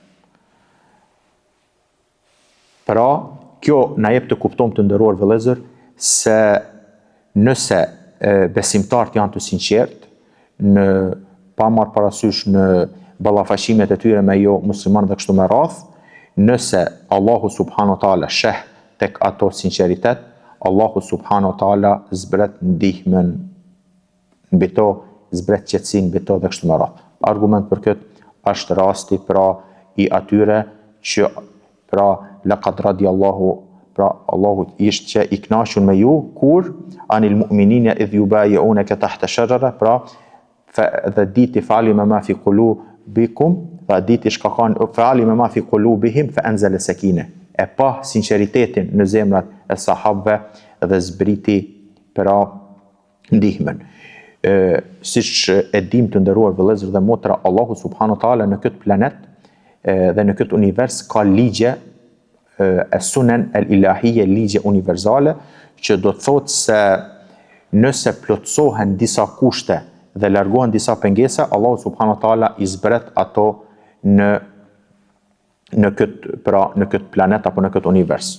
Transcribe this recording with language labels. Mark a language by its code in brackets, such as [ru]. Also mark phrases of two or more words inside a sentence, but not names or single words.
[sq] Pra, kjo na jep të kuptojmë të nderuar vëllezër se nëse besimtarët janë të sinqert në pa marrë parasysh në ballafaqimet e tyre me jo muslimanë dhe kështu me radh, nëse Allahu [ar] سبحانه وتعالى [sq] sheh tek ato sinqeritet, Allahu [ar] سبحانه وتعالى [sq] zbret ndihmën mbi to, zbret qetësinë mbi to dhe kështu me radh. Argument për këtë është rasti pra i atyre që pra [ar] لقد رضي الله, [sq] pra Allahu ishte që i kënaqur me ju kur [ar] عن المؤمنين إذ يبايعونك تحت الشجرة, [sq] pra dhe diti [ar] فعلم ما في قلوبكم, [sq] dhe diti shkakan [ar] فعلم ما في قلوبهم فأنزل السكينة. [sq] E pa sinqeritetin në zemrat e sahabëve dhe zbriti pra ndihmën. Siç e dim të nderuar vëllezër dhe motra, Allahu [ar] سبحانه وتعالى [sq] në këtë planet dhe në këtë univers ka ligje e [ar] السنن الإلهية, [sq] ligje universale, që do të thotë se nëse plotësohen disa kushte dhe largohen disa pengesa, Allahu [ar] سبحانه وتعالى [sq] i zbret ato në këtë planet apo në këtë univers.